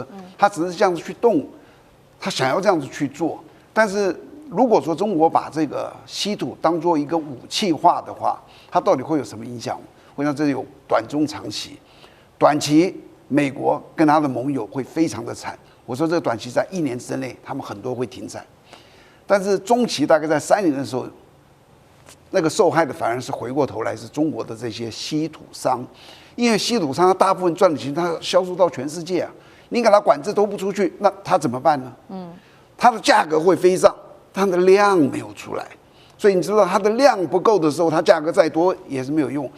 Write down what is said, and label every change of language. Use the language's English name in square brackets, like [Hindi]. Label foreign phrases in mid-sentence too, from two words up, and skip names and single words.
[Chinese] 他只是這樣子去動，他想要這樣子去做，但是。如果說中國把這個稀土當作一個武器化的話，它到底會有什麼影響？我想這有短中長期。短期，美國跟他的盟友會非常的慘。我說這個短期在1年之內，他們很多會停產。但是中期大概在3年的時候，那個受害的反而是回過頭來是中國的這些稀土商，因為稀土商他大部分賺的錢，他銷售到全世界啊，你給他管制都不出去，那他怎麼辦呢？它的價格會飛上。它的量沒有出來， 所以你知道它的量不夠的時候，它價格再多也是沒有用。